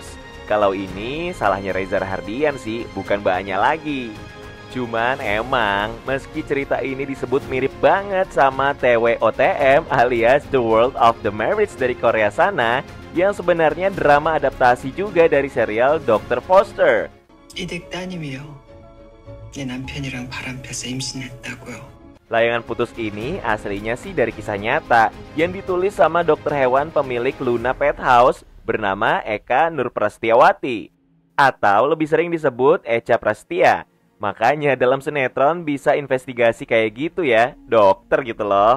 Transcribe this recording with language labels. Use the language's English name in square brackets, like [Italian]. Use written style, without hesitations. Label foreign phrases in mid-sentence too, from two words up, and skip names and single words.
[Indonesian] Kalau ini salahnya Reza Rahardian sih, bukan Mbak Anya lagi. Cuman emang meski cerita ini disebut mirip banget sama TWOTM alias The World of the Marriage dari Korea sana, yang sebenarnya drama adaptasi juga dari serial Dr. Foster. [Korean] 이댁 따님이요. 내 남편이랑 바람 펴서 임신했다고요. [Indonesian] Layangan Putus ini aslinya sih dari kisah nyata yang ditulis sama dokter hewan pemilik Luna Pet House bernama Eka Nurprastiawati, atau lebih sering disebut Echa Prastia. Makanya dalam sinetron bisa investigasi kayak gitu ya, dokter gitu loh.